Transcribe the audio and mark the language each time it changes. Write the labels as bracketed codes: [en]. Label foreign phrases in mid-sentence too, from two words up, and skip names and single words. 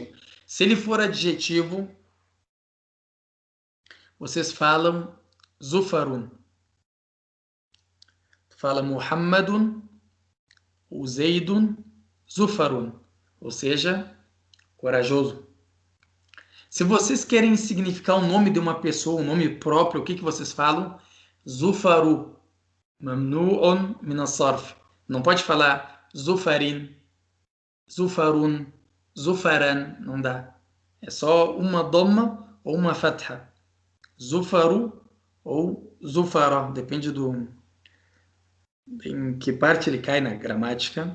[pt] Se ele for adjetivo, vocês falam Zufarun. Fala Muhammadun, o Zaidun, Zufarun. Ou seja, corajoso. Se vocês querem significar o nome de uma pessoa, um nome próprio, o que vocês falam? [ar] Zufaru. Mamnu'un min as-sarf. [pt] Não pode falar Zufarin, Zufarun, Zufaran. Não dá. É só uma dhamma ou uma fatha. Zufaru ou Zufara. Depende em que parte ele cai na gramática.